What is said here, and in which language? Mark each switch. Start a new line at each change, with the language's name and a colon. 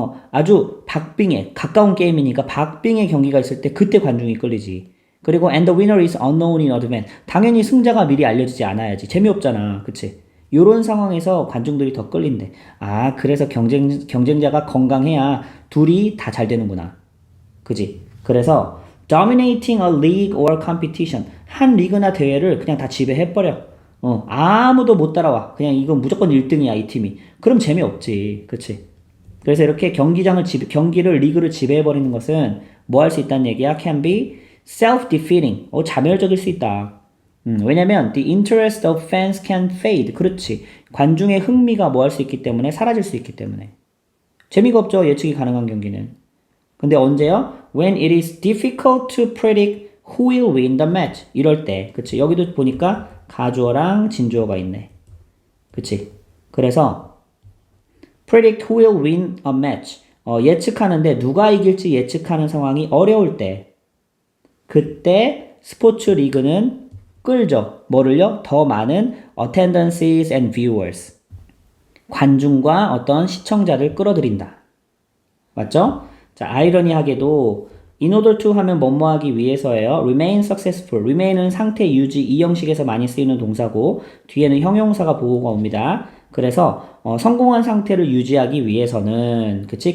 Korean: 아주 박빙의, 가까운 게임이니까 박빙의 경기가 있을 때 그때 관중이 끌리지. 그리고
English: and the winner is unknown in advance.
Korean: 당연히 승자가 미리 알려지지 않아야지. 재미없잖아. 그치? 요런 상황에서 관중들이 더 끌린대. 그래서 경쟁자가 건강해야 둘이 다 잘 되는구나. 그지? 그래서
English: dominating a league or competition.
Korean: 한 리그나 대회를 그냥 다 지배해버려. 아무도 못 따라와. 그냥 이건 무조건 1등이야, 이 팀이. 그럼 재미없지. 그치? 그래서 이렇게 리그를 지배해버리는 것은 뭐 할 수 있다는 얘기야?
English: can be
Korean: self-defeating. 자멸적일 수 있다. 왜냐면
English: the interest of fans can fade.
Korean: 그렇지. 관중의 흥미가 뭐 할 수 있기 때문에 사라질 수 있기 때문에. 재미가 없죠. 예측이 가능한 경기는. 근데 언제요?
English: When it is difficult to predict who will win the match.
Korean: 이럴 때. 그치. 여기도 보니까 가주어랑 진주어가 있네. 그치. 그래서
English: predict who will win a match.
Korean: 예측하는데 누가 이길지 예측하는 상황이 어려울 때. 그때 스포츠 리그는 끌죠. 뭐를요? 더 많은
English: attendances and viewers.
Korean: 관중과 어떤 시청자를 끌어들인다. 맞죠? 자, 아이러니하게도
English: in order to
Korean: 하면 뭐뭐 하기 위해서예요.
English: remain successful.
Korean: remain은 상태 유지 이 형식에서 많이 쓰이는 동사고 뒤에는 형용사가 보호가 옵니다. 그래서 성공한 상태를 유지하기 위해서는 그치?